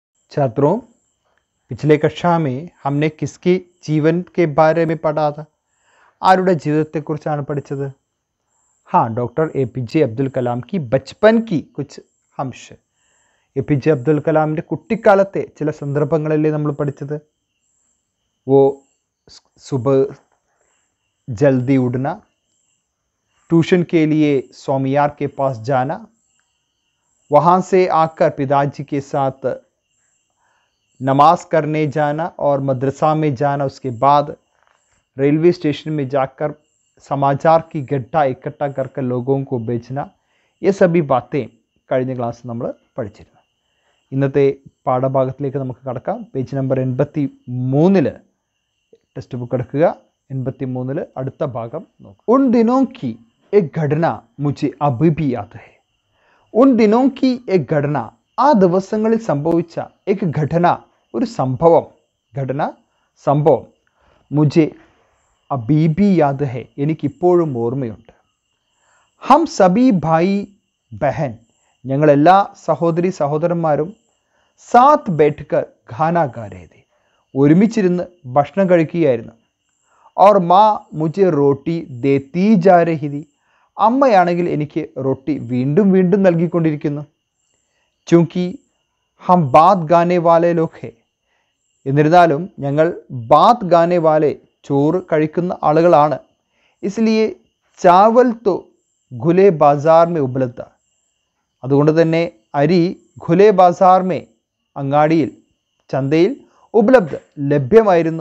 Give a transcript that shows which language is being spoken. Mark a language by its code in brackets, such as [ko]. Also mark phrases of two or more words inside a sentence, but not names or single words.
[hi] छात्रों, पिछले कक्षा में हमने किसके जीवन के बारे में पढ़ा था? [ml] ആരുടെ ജീവിതത്തെക്കുറിച്ചാണ് പഠിച്ചത്? [hi] हाँ, डॉक्टर APJ അബ്ദുൽ കലാം की बचपन की कुछ अंश. [ml] APJ അബ്ദുൽ കലാമിൻ്റെ കുട്ടിക്കാലത്തെ ചില സന്ദർഭങ്ങളല്ലേ നമ്മൾ പഠിച്ചത്? [hi] वो सुबह जल्दी उठना, ट्यूशन के लिए स्वामियार के पास जाना, वहाँ से आकर पिताजी के साथ नमाज करने जाना और मदरसा में जाना, उसके बाद रेलवे स्टेशन में जाकर समाचार की गड्ढा इकट्ठा करके लोगों को बेचना, ये सभी बातें [ml] കഴിഞ്ഞ ക്ലാസ് നമ്മൾ പഠിച്ചിരുന്നു. ഇന്നത്തെ പാഠഭാഗത്തിലേക്ക് നമുക്ക് കടക്കാം. പേജ് നമ്പർ 83 ടെക്സ്റ്റ് ബുക്ക് എടുക്കുക. 83 അടുത്ത ഭാഗം നോക്കുക. [hi] उन दिनों की एक घटना मुझे अभी भी याद है. उन दिनों की एक घटना, [ml] ആ ദിവസങ്ങളിൽ സംഭവിച്ച [hi] एक घटना, [ml] ഒരു സംഭവം, ഘടന സംഭവം, [hi] मुझे अभी भी याद है, [ml] എനിക്കിപ്പോഴും ഓർമ്മയുണ്ട്. [hi] हम सभी भाई बहन, [ml] ഞങ്ങളെല്ലാ സഹോദരി സഹോദരന്മാരും [hi] साथ बैठकर खाना खा रहे थे, [ml] ഒരുമിച്ചിരുന്ന് ഭക്ഷണം കഴിക്കുകയായിരുന്നു. [hi] और माँ मुझे रोटी देती जा रही थी, [ml] അമ്മയാണെങ്കിൽ എനിക്ക് റൊട്ടി വീണ്ടും വീണ്ടും നൽകിക്കൊണ്ടിരിക്കുന്നു. [hi] चूँकि हम भात खाने वाले लोग हैं, [ml] എന്നിരുന്നാലും ഞങ്ങൾ [hi] भात खाने वाले, [ml] ചോറ് കഴിക്കുന്ന ആളുകളാണ്. [hi] इसलिए चावल तो खुले बाज़ार में उपलब्ध, [ml] അതുകൊണ്ട് തന്നെ അരി [hi] खुले बाज़ार में, [ml] അങ്ങാടിയിൽ ചന്തയിൽ, ഉപലബ്ധ ലഭ്യമായിരുന്നു.